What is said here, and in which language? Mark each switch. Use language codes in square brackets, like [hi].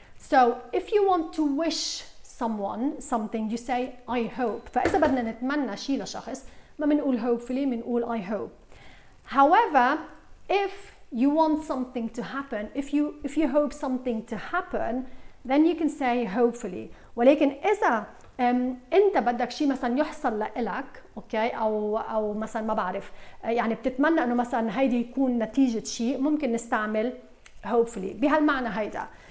[en] So if you want to wish someone something you say I hope. [ar] فإذا بدنا نتمنى شيء لشخص ما بنقول hopefully، بنقول [en] I hope. However, if you want something to happen, if you hope something to happen, then you can say hopefully. [ar] ولكن إذا أنت بدك شيء مثلا يحصل لإلك، أوكي، أو مثلا ما بعرف، يعني بتتمنى إنه مثلا هيدي يكون نتيجة شيء، ممكن نستعمل hopefully بهالمعنى هيدا.